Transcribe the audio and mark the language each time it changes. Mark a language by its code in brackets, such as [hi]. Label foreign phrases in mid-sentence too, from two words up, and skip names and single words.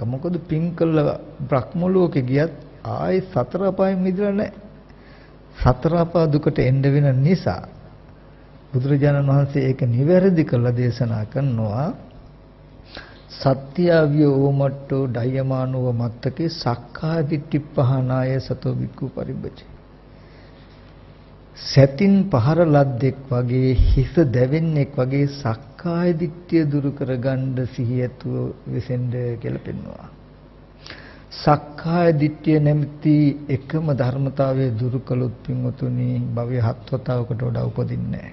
[si] මොකද පින් කළා බ්‍රහ්ම ලෝකේ ගියත් ආයි සතර අපායෙන් මිදලා නැහැ. සතර අපා දුකට එන්න වෙන නිසා බුදුරජාණන් වහන්සේ ඒක නිවැරදි කළ දේශනා කරනවා. [pi] සත්‍යවිය ඕමට්ටෝ ඩයමානව මත්තකේ සක්කාය දිට්ඨි පහනාය සතෝ වික්ඛු පරිබ්බජේ. [si] සැතින් පහර ලද්දෙක් වගේ හිස දැවෙන්නෙක් වගේ සක්කාය දිට්ඨිය දුරු කරගන්න සිහියතුව විසෙන්ද කියලා පෙන්වනවා. සක්කාය දිට්ඨිය නැමැති එකම ධර්මතාවයේ දුරු කළොත් පින්වතුනි භවයේ හත් වතාවකට වඩා උපදින්නේ නැහැ.